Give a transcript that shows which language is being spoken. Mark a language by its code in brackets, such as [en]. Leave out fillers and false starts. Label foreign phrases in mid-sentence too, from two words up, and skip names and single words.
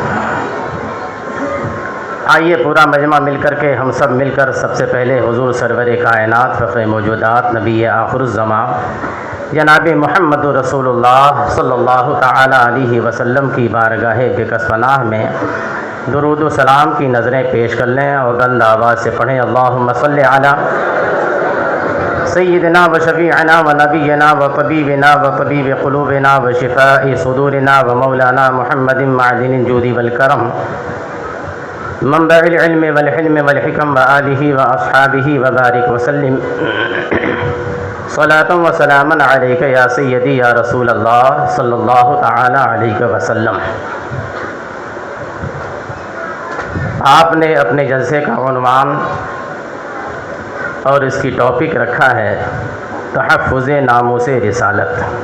[ur] آئیے پورا مجمع مل کر کے ہم سب مل کر سب سے پہلے حضور سرور کائنات فخر موجودات نبی آخر الزماں جناب محمد رسول اللہ [ar] صلی اللہ تعالی علیہ وسلم [ur] کی بارگاہ بکس پناہ میں درود و سلام کی نظریں پیش کر لیں اور بلند آواز سے پڑھیں، [ar] اللہم صلی علی سیدنا و شفیعنا و نبینا و طبیبنا و طبیب قلوبنا و شفاء صدورنا و مولانا محمد معدن الجود والکرم، منبع العلم والحلم والحکم و آلہ و اصحابہ و بارک وسلم، صلاۃ و سلاما علیک یا سیدی یا رسول اللہ صلی اللہ تعالی علیہ وسلم۔ [ur] آپ نے اپنے جلسے کا عنوان اور اس کی ٹاپک رکھا ہے تحفظ ناموس رسالت۔